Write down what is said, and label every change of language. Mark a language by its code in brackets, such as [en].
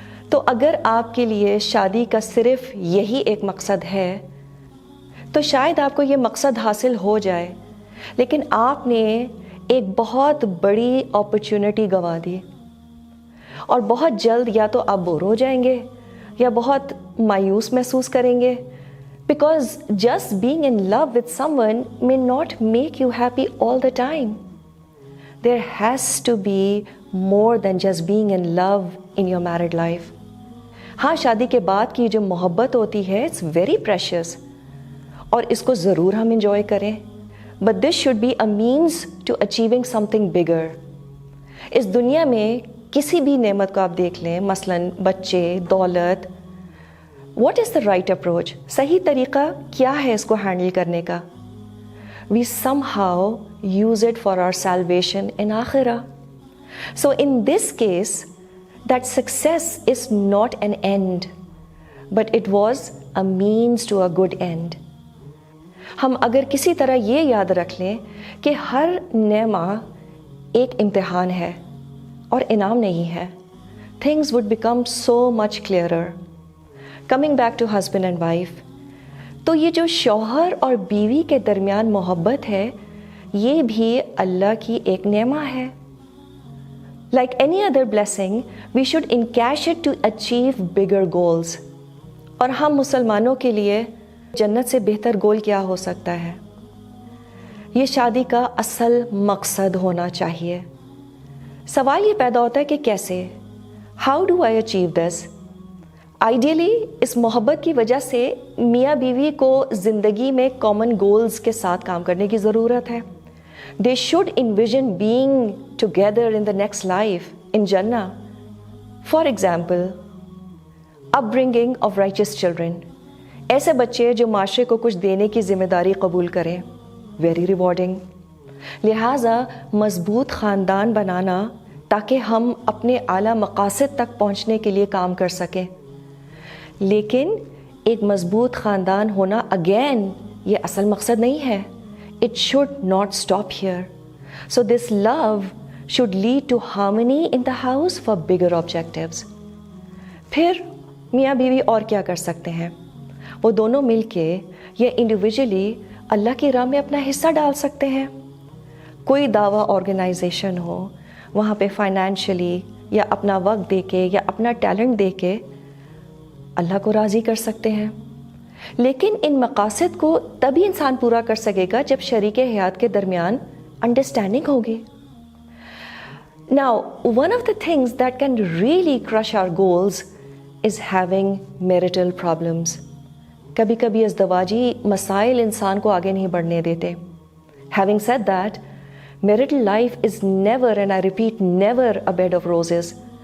[ur] تو اگر آپ کے لیے شادی کا صرف یہی ایک مقصد ہے تو شاید آپ کو یہ مقصد حاصل ہو جائے، لیکن آپ نے ایک بہت بڑی اپرچونٹی گنوا دی اور بہت جلد یا تو آپ بور ہو جائیں گے یا بہت مایوس محسوس کریں گے. [en] Because just being in love with someone may not make you happy all the time. There has to be more than just being in love in your married life. [ur] ہاں، شادی کے بعد کی جو محبت ہوتی ہے [en] it's very precious [ur] اور اس کو ضرور ہم انجوائے کریں. [en] But this should be a means to achieving something bigger. [ur] اس دنیا میں کسی بھی نعمت کو آپ دیکھ لیں، مثلاً بچے، دولت، [en] What is the right approach? [ur] صحیح طریقہ کیا ہے اس کو ہینڈل کرنے کا؟ [en] We somehow use it for our salvation in آخرہ. So in this case that success is not an end but it was a means to a good end. [ur] ہم اگر کسی طرح یہ یاد رکھ لیں کہ ہر نعمہ ایک امتحان ہے اور انعام نہیں ہے، [en] things would become so much clearer. Coming back to husband and wife، [ur] تو یہ جو شوہر اور بیوی کے درمیان محبت ہے یہ بھی اللہ کی ایک نعمہ ہے. [en] Like any other blessing, we should encash it to achieve bigger goals. [ur] اور ہم مسلمانوں کے لیے جنت سے بہتر گول کیا ہو سکتا ہے؟ یہ شادی کا اصل مقصد ہونا چاہیے. سوال یہ پیدا ہوتا ہے کہ کیسے؟ [en] How do I achieve this? [ur] Ideally اس محبت کی وجہ سے میاں بیوی کو زندگی میں کامن گولز کے ساتھ کام کرنے کی ضرورت ہے. [en] They should envision being together in the next life in جنہ. For example, upbringing of righteous children, [ur] ایسے بچے جو معاشرے کو کچھ دینے کی ذمہ داری قبول کریں، [en] Very rewarding. [ur] لہٰذا مضبوط خاندان بنانا تاکہ ہم اپنے اعلیٰ مقاصد تک پہنچنے کے لیے کام کر سکیں. لیکن ایک مضبوط خاندان ہونا اگین یہ اصل مقصد نہیں ہے. [en] It should not stop here. So this love should lead to harmony in the house for bigger objectives. [ur] پھر میاں بیوی اور کیا کر سکتے ہیں؟ وہ دونوں مل کے یا انڈیویجولی اللہ کی راہ میں اپنا حصہ ڈال سکتے ہیں. کوئی دعویٰ آرگنائزیشن ہو، وہاں پہ فائنینشلی یا اپنا وقت دے کے یا اپنا ٹیلنٹ دے کے اللہ کو راضی کر سکتے ہیں. لیکن ان مقاصد کو تبھی انسان پورا کر سکے گا جب شریک حیات کے درمیان انڈرسٹینڈنگ ہوگی. [en] Now, one of the things that can really crush our goals is having marital problems. [ur] کبھی کبھی ازدواجی مسائل انسان کو آگے نہیں بڑھنے دیتے. [en] Having said that, marital life is never, and I repeat, never a bed of roses.